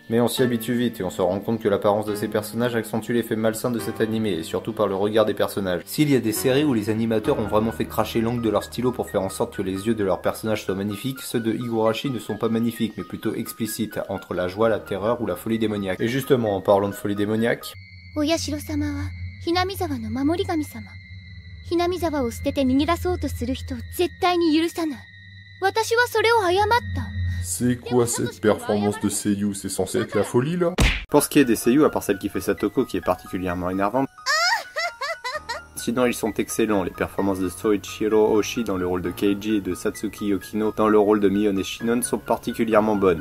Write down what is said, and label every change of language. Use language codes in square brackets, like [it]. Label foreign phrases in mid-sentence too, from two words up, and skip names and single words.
[fr] Mais on s'y habitue vite et on se rend compte que l'apparence de ces personnages accentue l'effet malsain de cet animé, et surtout par le regard des personnages. S'il y a des séries où les animateurs ont vraiment fait cracher l'angle de leur stylo pour faire en sorte que les yeux de leurs personnages soient magnifiques, ceux de Higurashi ne sont pas magnifiques, mais plutôt explicites, entre la joie, la terreur ou la folie démoniaque. Et justement, en parlant de folie démoniaque... [ja] ひなみざわの守り神様。ひなみざわを捨てて逃げ出そうとする人を絶対に許さない。私はそれを謝った。 [fr] C'est quoi cette performance de Seiyu? C'est censé être la folie là? Pour ce qui est des seiyuu, à part celle qui fait Satoko qui est particulièrement énervante, sinon ils sont excellents. Les performances de Soichiro Oshii dans le rôle de Keiji et de Satsuki Yokino dans le rôle de Miyone Shinon sont particulièrement bonnes.